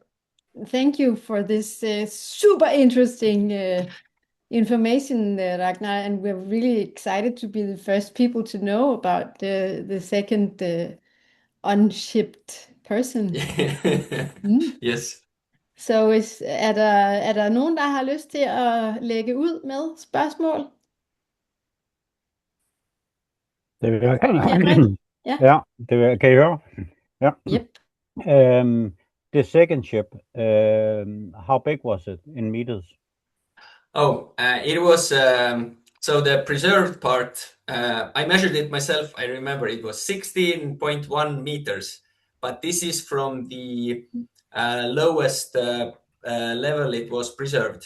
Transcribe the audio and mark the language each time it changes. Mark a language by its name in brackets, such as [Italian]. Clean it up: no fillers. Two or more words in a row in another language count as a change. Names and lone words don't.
[English] Thank you for this super interesting information, Ragnar, and we're really excited to be the first people to know about the second unshipped person. Yes. [Danish] Så er der nogen, der har lyst til at lægge ud med spørgsmål? Det vil jeg Ja, det vil, kan I høre? Ja. [English] Yep. The second ship, how big was it in meters? It was so the preserved part. I measured it myself. I remember it was 16.1 meters, but this is from the lowest level it was preserved.